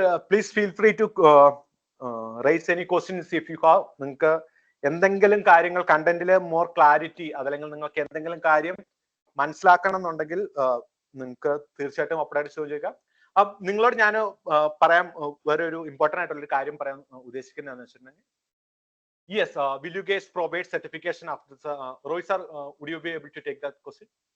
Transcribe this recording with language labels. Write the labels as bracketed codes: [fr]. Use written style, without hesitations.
[en] Please feel free to raise any questions if you have. [ml] നിങ്ങൾക്ക് എന്തെങ്കിലും കാര്യങ്ങൾ കണ്ടന്റില് more clarity അതല്ലെങ്കിൽ നിങ്ങൾക്ക് എന്തെങ്കിലും കാര്യം മനസ്സിലാക്കണം എന്നുണ്ടെങ്കിൽ നിങ്ങൾക്ക് തീർച്ചയായിട്ടും അപ്ഡേറ്റ് ചോദിക്കാം. നിങ്ങളോട് ഞാൻ പറയാൻ വേറെ ഒരു ഇമ്പോർട്ടന്റ് ആയിട്ടുള്ള ഒരു കാര്യം പറയാൻ ഉദ്ദേശിക്കുന്നതെന്ന് വെച്ചിട്ടുണ്ടെങ്കിൽ, [en] yes, will you guys provide certification after this? Rohit sir, would you be able to take that question?